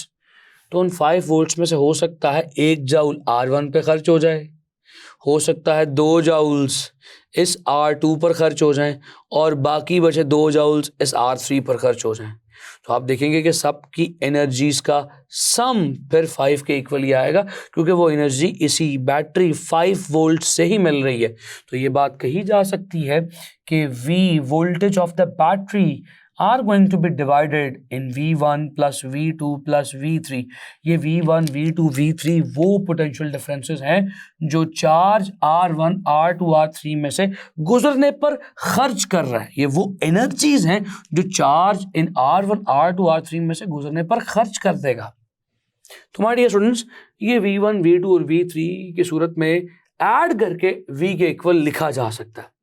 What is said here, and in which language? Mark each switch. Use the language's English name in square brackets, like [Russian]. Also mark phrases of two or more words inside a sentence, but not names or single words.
[Hindi] तो उन 5 वोल्ट्स में से हो सकता है 1 जूल R1 पे खर्च हो जाए, हो सकता है 2 जूल्स इस R2 पर खर्च हो जाएं, और बाकी बचे 2 जूल्स इस R3 पर खर्च हो जाएं। तो आप देखेंगे कि सबकी एनर्जीज का सम फिर 5 के इक्वली आएगा, क्योंकि वो एनर्जी इसी बैटरी 5 वोल्ट से ही मिल रही है। तो ये बात कही जा सकती है कि [English] V voltage of the battery are going to be divided in V1 plus V2 plus V3। [Hindi] ये V1, V2, V3 वो [English] potential differences [Hindi] हैं जो चार्ज R1, R2, R3 में से गुजरने पर खर्च कर रहा है। ये वो एनर्जीज हैं जो चार्ज इन R1, R2, R3 में से गुजरने पर खर्च कर देगा। तो [English] my dear students, [Hindi] ये V1, V2 और V3 की सूरत में ऐड करके V के इक्वल लिखा जा सकता है।